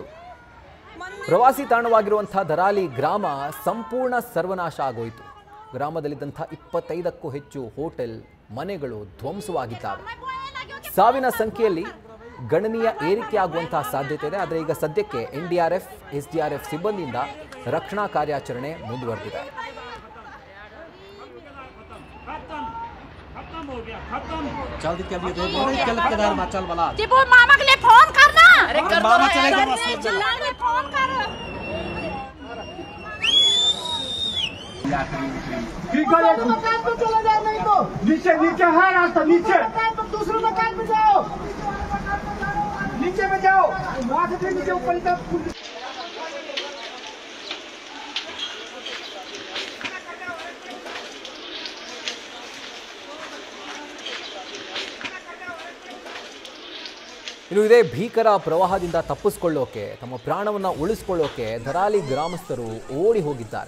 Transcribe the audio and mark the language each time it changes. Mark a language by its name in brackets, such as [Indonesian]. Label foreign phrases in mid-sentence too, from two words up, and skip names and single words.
[Kannada] ಪ್ರವಾಸಿ ತಾಣವಾಗಿರುವಂತಹ ಧರಾಲಿ ಗ್ರಾಮ ಸಂಪೂರ್ಣ ಸರ್ವನಾಶ ಆಗೋಯಿತು. ಗ್ರಾಮದಲ್ಲಿದ್ದಂಥ 25ಕ್ಕೂ ಹೆಚ್ಚು ಹೋಟೆಲ್, ಮನೆಗಳು ಧ್ವಂಸವಾಗಿದ್ದಾವೆ. ಸಾವಿನ ಸಂಖ್ಯೆಯಲ್ಲಿ ಗಣನೀಯ ಏರಿಕೆಯಾಗುವಂತಹ ಸಾಧ್ಯತೆ ಇದೆ. ಆದರೆ ಈಗ ಸದ್ಯಕ್ಕೆ NDRF, SDRF ಸಿಬ್ಬಂದಿಯಿಂದ ರಕ್ಷಣಾ ಕಾರ್ಯಾಚರಣೆ ಮುಂದುವರೆದಿದೆ. [Hindi] जल्दी कर लिए चल केदार माचल वाला टिपू मामा के लिए फोन करना। अरे कर मामा चलेगा चिल्लाने फोन कर। मकान पे चले जाओ, नहीं तो नीचे नीचे है रास्ता, नीचे मकान पर दूसरे मकान पे जाओ, नीचे में जाओ, वहाँ से फिर नीचे ऊपर तक। [Kannada] ಇನ್ನು ಇದೇ ಭೀಕರ ಪ್ರವಾಹದಿಂದ ತಪ್ಪಿಸಿಕೊಳ್ಳೋಕೆ, ತಮ್ಮ ಪ್ರಾಣವನ್ನು ಉಳಿಸಿಕೊಳ್ಳೋಕೆ ಧರಾಲಿ ಗ್ರಾಮಸ್ಥರು ಓಡಿ ಹೋಗಿದ್ದಾರೆ.